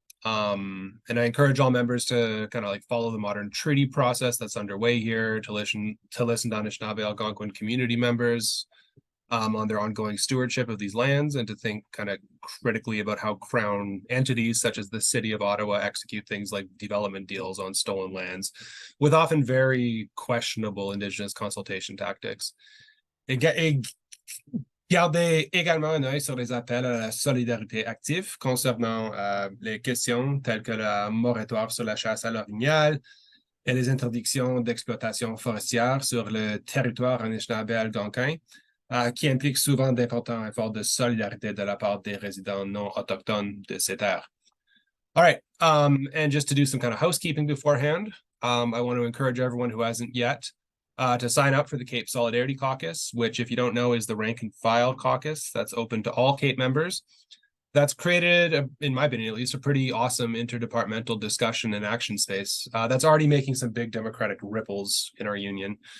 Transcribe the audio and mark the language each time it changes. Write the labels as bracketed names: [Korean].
[English] And I encourage all members to kind of follow the modern treaty process that's underway here, to listen to Anishinaabe Algonquin community members on their ongoing stewardship of these lands, and to think kind of critically about how Crown entities such as the City of Ottawa execute things like development deals on stolen lands with often very questionable Indigenous consultation tactics. [French] Gardez également un œil sur les appels à la solidarité active concernant les questions telles que le moratoire sur la chasse à l'orignal et les interdictions d'exploitation forestière sur le territoire Anishinaabe-Algonquin, qui impliquent souvent d'importants efforts de solidarité de la part des résidents non autochtones de ces terres. [English] All right, and just to do some kind of housekeeping beforehand, I want to encourage everyone who hasn't yet to sign up for the Cape Solidarity Caucus, which, if you don't know, is the rank and file caucus that's open to all Cape members. That's created, in my opinion at least, a pretty awesome interdepartmental discussion and action space that's already making some big democratic ripples in our union.